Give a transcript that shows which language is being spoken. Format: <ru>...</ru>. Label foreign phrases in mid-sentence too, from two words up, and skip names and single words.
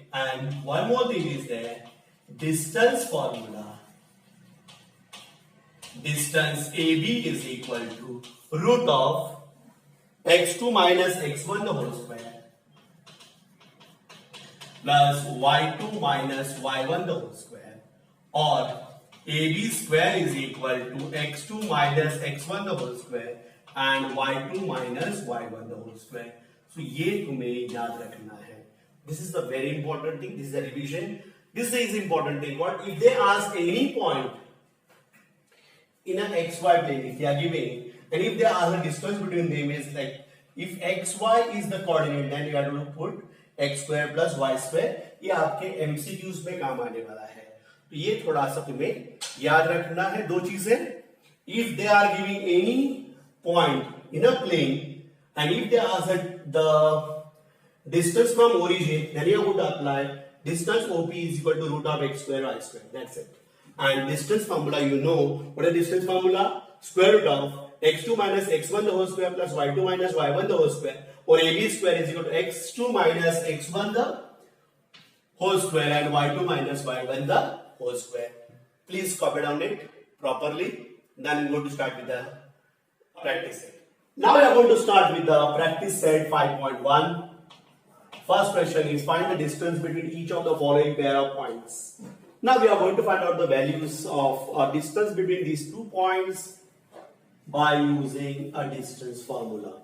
<en>And one more thing is there, distance formula. Distance AB is equal to root of x2 minus x1 the whole square plus y2 minus y1 the whole square, or AB square is equal to x2 minus x1 the whole square and y2 minus y1 the whole square.</en> <hi>So ये तुम्हें याद रखना है.</hi> <en>This is the very important thing. This is the revision. This is important thing. What if they ask any point in an xy plane, if they are giving, and if they ask the distance between them is like, if xy is the coordinate, then you have to put x square plus y square.</en> <hi>ये आपके MCQs में काम आने वाला है. तो ये थोड़ा सा तुम्हें याद रखना है. दो चीजें,</hi> <en>if they are giving any point in a plane and if they ask the distance from origin, then you are going to apply distance OP is equal to root of x square y square. That's it. And distance formula, you know what is distance formula? Square root of x2 minus x1 the whole square plus y2 minus y1 the whole square, or AB square is equal to x2 minus x1 the whole square and y2 minus y1 the whole square. Please copy down it properly. Then we're going to start with the practice set. Now we are going to start with the practice set 5.1. First question is, find the distance between each of the following pair of points. Now we are going to find out the values of distance between these 2 points by using a distance formula.</en>